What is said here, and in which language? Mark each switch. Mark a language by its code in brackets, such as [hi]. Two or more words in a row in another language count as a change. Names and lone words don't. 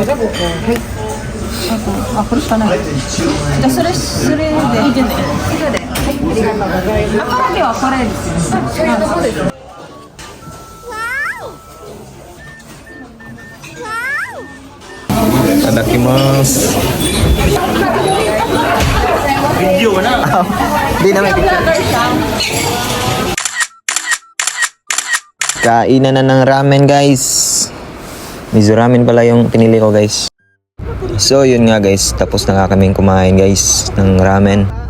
[ja] あとこれしかない。じゃあそれでいいじゃない。それで。はい、ありがとうございます。唐揚げはこれですよ。そうです。いただきます。 [tl] Video na. Di na may Kainan na ng ramen guys. Mizo ramen pala yung pinili ko guys. So yun nga guys, tapos na nga kaming kumain guys ng ramen.